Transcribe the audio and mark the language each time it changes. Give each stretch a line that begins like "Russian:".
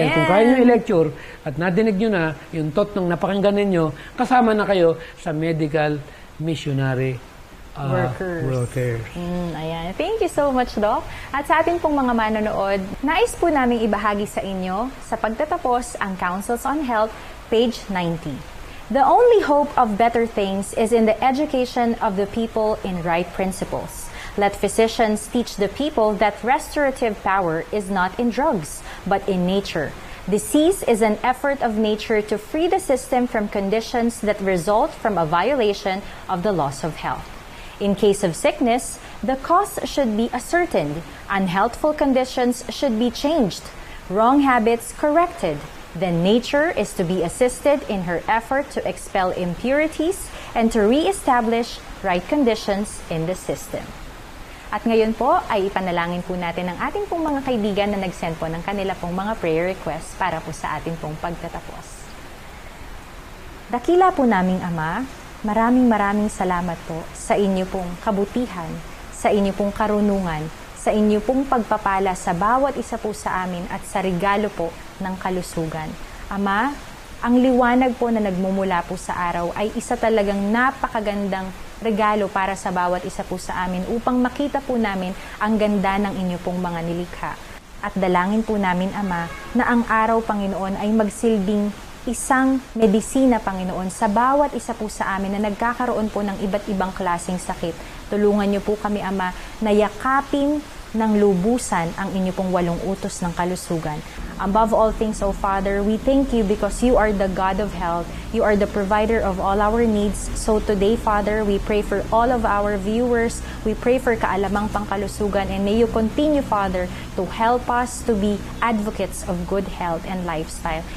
Filipino: Dahil kung kaya nyo i-lecture at nadinig nyo na yung thought nung napakinggan ninyo, kasama na kayo sa medical missionary workers. Ayan. Thank you so much, Doc. At sa ating pong mga manonood, nais po naming ibahagi sa inyo sa pagtatapos ang Councils on Health, page 90.
English: The only hope of better things is in the education of the people in right principles. Let physicians teach the people that restorative power is not in drugs, but in nature. Disease is an effort of nature to free the system from conditions that result from a violation of the laws of health. In case of sickness, the cause should be ascertained, unhealthful conditions should be changed, wrong habits corrected. Then nature is to be assisted in her effort to expel impurities and to re-establish right conditions in the system.
Filipino: At ngayon po ay ipanalangin po natin ang ating pong mga kaibigan na nag-send po ng kanila pong mga prayer requests para po sa ating pong pagtatapos. Dakila po naming Ama, maraming salamat po sa inyo pong kabutihan, sa inyo pong karunungan, sa inyo pong pagpapala sa bawat isa po sa amin at sa regalo po ng kalusugan. Ama, ang liwanag po na nagmumula po sa araw ay isa talagang napakagandang regalo para sa bawat isa po sa amin upang makita po namin ang ganda ng inyo pong mga nilikha. At dalangin po namin, Ama, na ang araw, Panginoon, ay magsilbing isang medisina, Panginoon, sa bawat isa po sa amin na nagkakaroon po ng iba't ibang klaseng sakit. Tulungan niyo po kami, Ama, na yakapin ng lubusan ang inyo pong 8 utos ng kalusugan.
English: Above all things, O Father, we thank you because you are the God of health. You are the provider of all our needs. So today, Father, we pray for all of our viewers. We pray for
Filipino: kaalamang pangkalusugan,
English: and may you continue, Father, to help us to be advocates of good health and lifestyle.